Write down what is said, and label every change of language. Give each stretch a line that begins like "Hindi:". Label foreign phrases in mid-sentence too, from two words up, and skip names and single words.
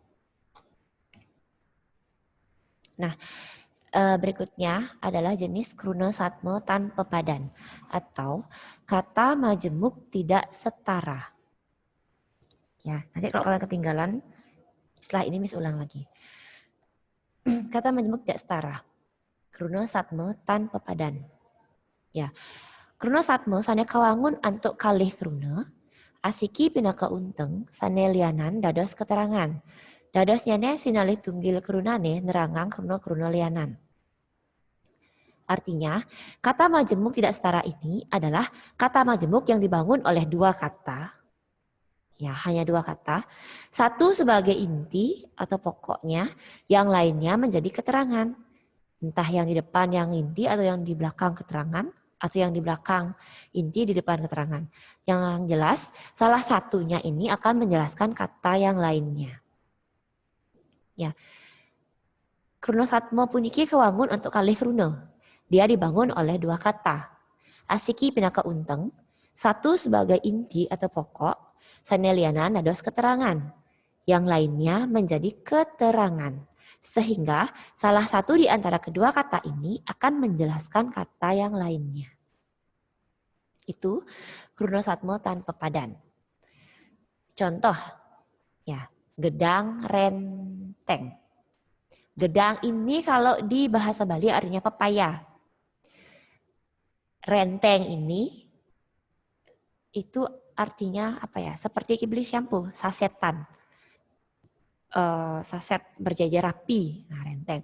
Indonesian: Nah, berikutnya adalah jenis Krunasatma tanpa padan atau kata majemuk tidak setara. Ya, nanti kalau kalian ketinggalan, setelah ini Miss ulang lagi. Kata majemuk tidak setara. Krunasatma tanpa padan. Ya,
Balinese: Krunasatma sane kawangun antuk kalih kruna, asiki pinaka unteng sane lianan dados keterangan. Dados nyane sinalih tunggil krunane nerangang kruna-kruna lianan.
Indonesian: Artinya, kata majemuk tidak setara ini adalah kata majemuk yang dibangun oleh dua kata. Ya, hanya dua kata. Satu sebagai inti atau pokoknya, yang lainnya menjadi keterangan. Entah yang di depan yang inti atau yang di belakang keterangan, atau yang di belakang inti di depan keterangan. Yang jelas, salah satunya ini akan menjelaskan kata yang lainnya. Ya,
Balinese: Krunasatma puniki kewangun untuk kalih kruna.
Indonesian: Dia dibangun oleh dua kata.
Balinese: Asiki pinaka unteng,
Indonesian: satu sebagai inti atau pokok,
Balinese: sanelianan dados keterangan.
Indonesian: Yang lainnya menjadi keterangan. Sehingga salah satu di antara kedua kata ini akan menjelaskan kata yang lainnya. Itu Krunasatma tanpa padan. Contoh, ya,
Balinese: gedang renteng.
Indonesian: Gedang ini kalau di bahasa Bali artinya pepaya. Renteng ini itu artinya apa ya? Seperti kibli shampoo, sasetan. Saset berjajar rapi, nah renteng.